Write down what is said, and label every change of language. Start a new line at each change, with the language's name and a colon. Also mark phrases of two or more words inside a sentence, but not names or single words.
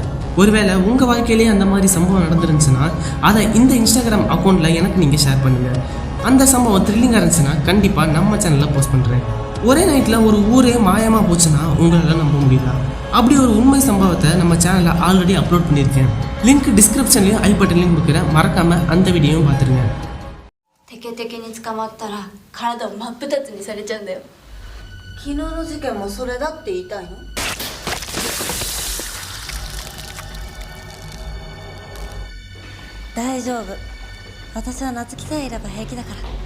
Tamil: ஒருவேளை உங்கள் வாழ்க்கையிலேயே அந்த மாதிரி சம்பவம் நடந்துருந்துச்சுன்னா அதை இந்த இன்ஸ்டாகிராம் அக்கௌண்ட்டில் எனக்கு நீங்கள் ஷேர் பண்ணுங்கள். அந்த சம்பவம் த்ரில்லிங்காக இருந்துச்சுன்னா கண்டிப்பாக நம்ம சேனலில் போஸ்ட் பண்ணுறேன். ஒரே நைட்டில் ஒரு ஊரே மாயமாக போச்சுன்னா உங்களால் நம்ப முடியல. அப்படி ஒரு உண்மை சம்பவத்தை நம்ம சேனலில்
English: already upload
Tamil: பண்ணியிருக்கேன்.
English: link descriptionலேயும் i buttonலையும்
Tamil: கொடுக்குறேன். மறக்காமல் அந்த வீடியோவும் பார்த்துருங்க.
Japanese: テケテケに捕まったら体を真っ二つにされちゃうんだよ。昨日の事件もそれだって言いたいの？大丈夫。私は夏希さえいれば平気だから。